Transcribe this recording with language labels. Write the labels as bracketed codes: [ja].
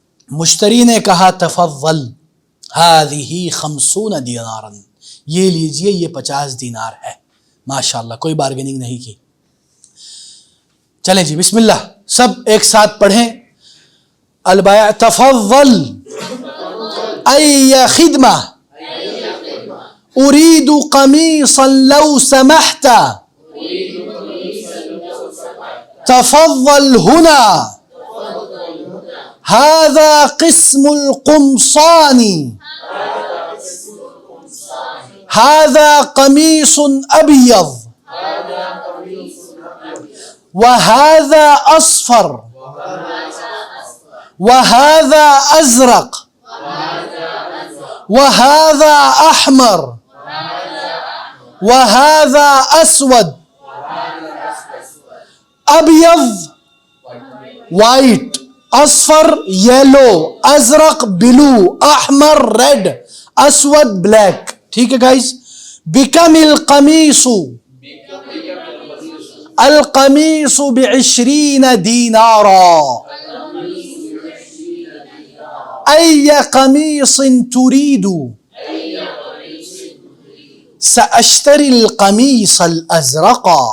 [ur] مشتری نے کہا [ar] تفضل هذه 50 دینارا، [ur] یہ لیجئے یہ 50 دینار ہے. ماشاءاللہ کوئی بارگیننگ نہیں کی. چلیں جی بسم اللہ، سب ایک ساتھ پڑھیں. [ar] البائع تفضل ای خدمہ اريد قميصا لو سمحت تفضل هنا هذا قسم القمصان هذا قميص أبيض وهذا أصفر وهذا أزرق وهذا أحمر وهذا اسود ابيض white اصفر yellow ازرق blue احمر red اسود black. [ur] ٹھیک ہے گائز. [ar] بکم القمیص القمیص ب20 دینارا ای قمیص تريد سأشتري القميص الأزرق